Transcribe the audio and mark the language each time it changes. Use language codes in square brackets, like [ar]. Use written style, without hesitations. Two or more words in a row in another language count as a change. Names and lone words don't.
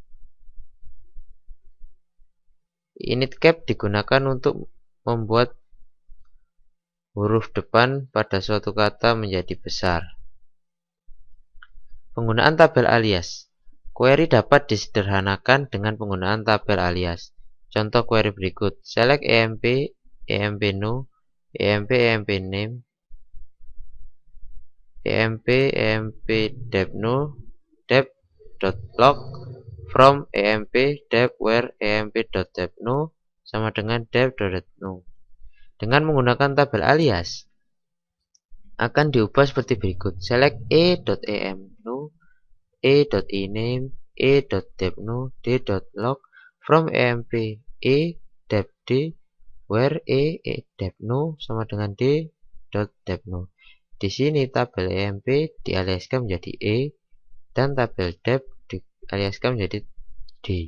[id] Initcap digunakan untuk membuat huruf depan pada suatu kata menjadi besar. Penggunaan tabel alias: query dapat disederhanakan dengan penggunaan tabel alias. Contoh query berikut: select EMP, EMPNO, EMP, EMPName, EMP, EMP DEPNO, dep.log, from EMP, dep, where EMP.depno, sama dengan dep.depno. Dengan menggunakan tabel alias, akan diubah seperti berikut: select e.emno, e.ename, e.depno d.log from emp e.depd where e.depno sama dengan d.depno. Di sini tabel emp dialiaskan menjadi e dan tabel dep dialiaskan menjadi d.